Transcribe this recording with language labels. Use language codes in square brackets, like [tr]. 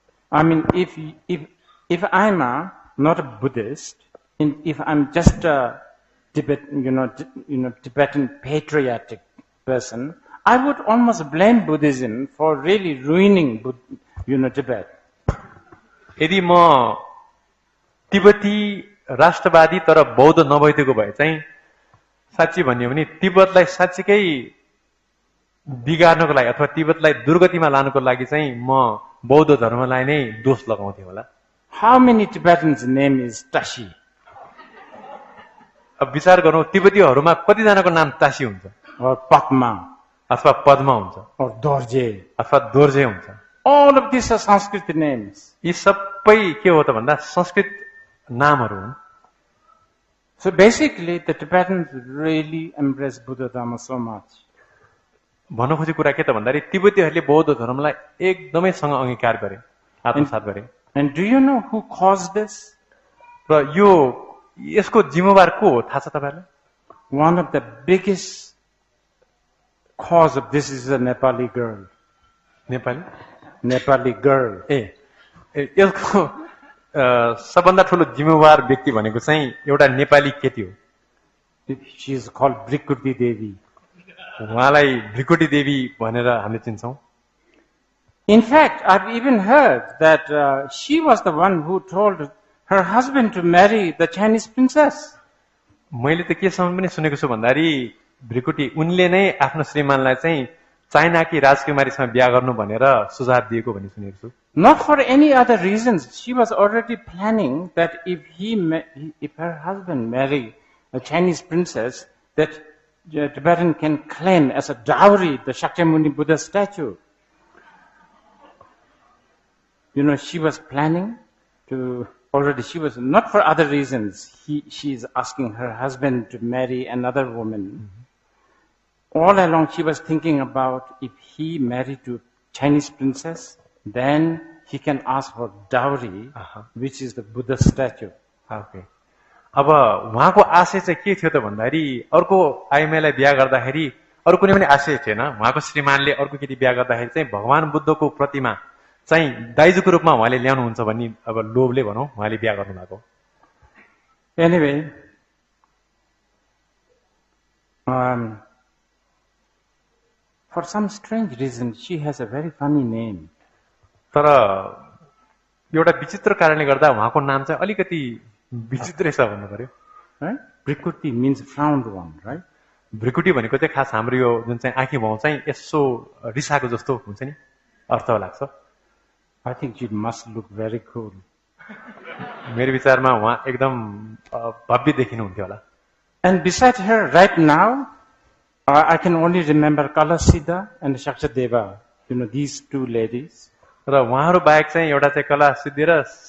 [en] I mean, if I'm not a Buddhist, if I'm just a Tibetan patriotic person, I would almost blame Buddhism for really ruining, Tibet. [ne] यदि म तिब्बती राष्ट्रवादी तर बौद्ध नभइदिएको भए चाहिँ साच्चै भन्यो भने तिब्बतलाई साच्चीकै बिगार्नको लागि अथवा तिब्बतलाई दुर्गतिमा लानको लागि चाहिँ म बौद्ध धर्मलाई नै दोष लगाउँथे होला. [en] How many Tibetans' name is Tashi? [ne] अब विचार गरौँ तिब्बतीहरूमा कतिजनाको नाम तासी हुन्छ [en] Or Padma? [ne] अथवा पद्मा हुन्छ [en] Or Dorje? [ne] अथवा दोर्जे हुन्छ. [en] All of these are Sanskrit names. [ne] यी सबै के हो त भन्दा संस्कृत नामहरू हुन्. [en] So basically, the Tibetans really embrace Buddha Dharma so much. [ne] भन्न खोजेको कुरा के त भन्दाखेरि तिब्बतीहरूले बौद्ध धर्मलाई एकदमैसँग अंगीकार गरे, आत्मसात गरे. [en] And do you know who caused this? [ne] र यसको जिम्मेवार को हो थाहा छ तपाईहरुलाई? [en] One of the biggest cause of this is a Nepali girl. Nepali girl. [ne] यसको सबभन्दा ठूलो जिम्मेवार व्यक्ति भनेको चाहिँ एउटा नेपाली केटी हो. [en] She is called Brikuti Devi. [ne] उहाँलाई भृकुटी देवी भनेर हामीले चिन्छौँ। [en] In fact, I've even heard that she was the one who told her husband to marry the Chinese princess. [ne] मैले त केसम्म पनि सुनेको छु भन्दाखेरि भृकुटी उनले नै आफ्नो श्रीमानलाई चाहिँ चाइनाकी राजकुमारीसँग बिहा गर्नु भनेर सुझाव दिएको भन्ने सुनेको छु। [en] Not for any other reasons. She was already planning that if her husband marry a Chinese princess, that the Tibetan can claim as a dowry the Shakyamuni Buddha statue. You know, she was planning to already. She was not for other reasons. She is asking her husband to marry another woman. All along, she was thinking about if he married to Chinese princess, then he can ask for dowry, which is the Buddha statue. Okay. [ne] अब उहाँको आशय चाहिँ के थियो त भन्दाखेरि अर्को आइमाईलाई बिहा गर्दाखेरि अरू कुनै पनि आशय थिएन। उहाँको श्रीमानले अर्को केटी बिहा गर्दाखेरि चाहिँ भगवान बुद्धको प्रतिमा चाहिँ दाइजूको रूपमा उहाँले ल्याउनुहुन्छ भन्ने अब लोभले भनौँ उहाँले बिहा गर्नु भएको। [en] Anyway, for some strange reason, she has a very funny name. [ne] तर एउटा विचित्र कारणले गर्दा उहाँको नाम चाहिँ अलिकति विचित्रै छ भन्नु पर्यो। [en] Right? Brikuti means frowned one, right? [ne] भृकुटी भनेको चाहिँ खास हाम्रो यो जुन चाहिँ आँखी भाउ चाहिँ यसो रिसाएको जस्तो हुन्छ नि अर्थ लाग्छ। [en] I think she must look very cool. [ne] मेरो विचारमा उहाँ एकदम भव्य देखिनुहुन्थ्यो होला। [en] And beside her, right now, I can only remember Kalasida and Shakshadeva. You know, these two ladies. [ne] र उहाँहरू बाहेक चाहिँ एउटा चाहिँ कला सिद्धि र